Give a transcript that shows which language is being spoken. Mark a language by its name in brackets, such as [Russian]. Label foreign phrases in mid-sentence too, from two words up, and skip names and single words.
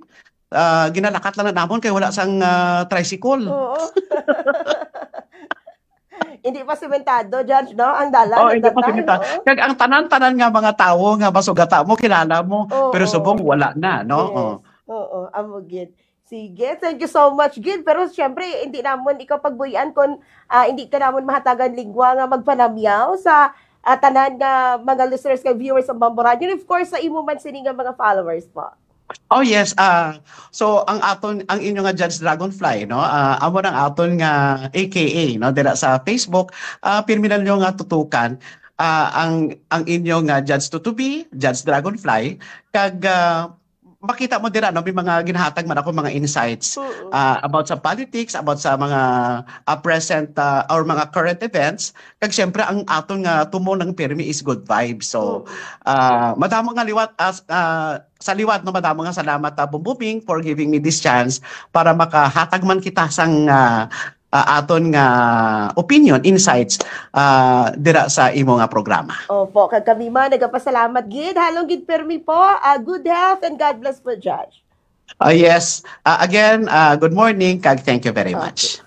[Hiligaynon] Ginalakat lang na namon kay wala sang tricycle. Oo. Hindi pa sementado, Judge, no? Ang dalan. Oh, hindi pa sementado. Kag ang tanan-tanan nga mga tawo nga basugata mo, kilala mo, pero subong wala na, no? Yes. Oo, amo gid. Sige, [English] thank you so much, [Hiligaynon] Gid. Pero syempre, hindi namon ikaw pagbuyan kung hindi ka namon mahatagan lingwa nga magpanamyaw sa tanan nga mga listeners kay viewers ng Bambo Radio. [English] And of course, [Hiligaynon] sa imo man sini nga mga followers po. Oh yes, so ang inyo nga Judge Dragonfly no, amo nang aton nga AKA no dira sa Facebook, pirminan nyo nga tutukan ang inyo nga Judge Tutubi, Judge Dragonfly, kag makita mo dira no may mga ginahatag man ako mga [English] insights about [Hiligaynon] sa politics, about sa mga present or mga [English] current events, [Hiligaynon] kag syempre ang aton nga tumo ng pirmi [English] is good vibes. [Hiligaynon] So madamo nga liwat sa liwat no, madamo nga salamat Bumbubing [English] for giving me this chance [Hiligaynon] para makahatag man kita sang aton nga opinion, insights dira sa imo nga programa. Opo, kag kami man nagapasalamat gid. Halong gid permi po. [English] Good health and God bless po, Judge. Yes. Again, good morning [Hiligaynon] kag [English] thank you very much.